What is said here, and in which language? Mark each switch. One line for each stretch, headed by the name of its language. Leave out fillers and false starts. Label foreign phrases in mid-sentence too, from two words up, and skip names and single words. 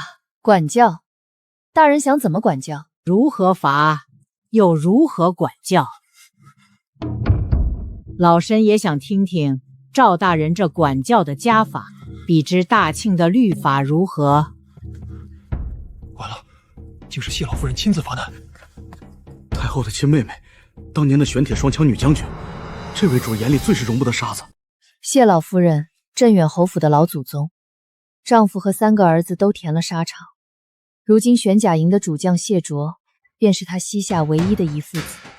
Chinese: 管教？大人想怎麼管教？如何罰，又如何管教？老身也想聽聽趙大人這管教的家法，比之大慶的律法如何？完了，竟是謝老夫人親自發難。太后的親妹妹，當年的玄鐵雙槍女將軍，這位主眼裡最是容不得沙子。謝老夫人，鎮遠侯府的老祖宗，丈夫和3個兒子都填了沙場，如今玄甲營的主將謝卓，便是他膝下唯一的一父子。